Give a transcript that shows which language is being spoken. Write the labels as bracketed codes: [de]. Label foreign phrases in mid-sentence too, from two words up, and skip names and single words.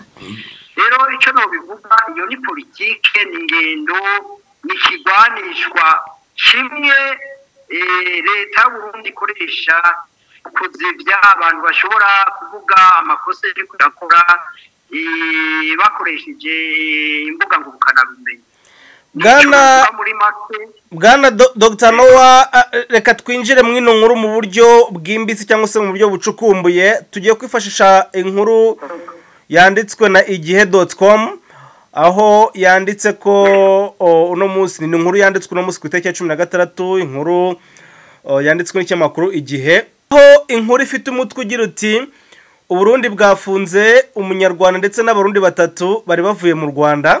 [rn] Rero icyo no bivuga iyo ni politike n'ingendo n'ikigwanishwa kimwe leta y'u Burundi ikoresha kuzivya abantu bashobora kuvuga amakosa yo kudakora bakoresheje imbuga ngurukanabumenyi. Bwana Dr Noah reka twinjire mu ino nkuru mu buryo bwimbitse cyangwa se mu buryo bucukumbuye. Tugiye kwifashisha inkuru yanditswe na igihe.com aho yanditse ko uno munsi ni inkuru yanditswe uno munsi ku itariki ya 16 inkuru yanditswe n'ikinyamakuru Igihe aho inkuru ifite umutwe ugira uti Uburundi bwafunze umunyarwanda ndetse n'abarundi 3 bari bavuye mu Rwanda.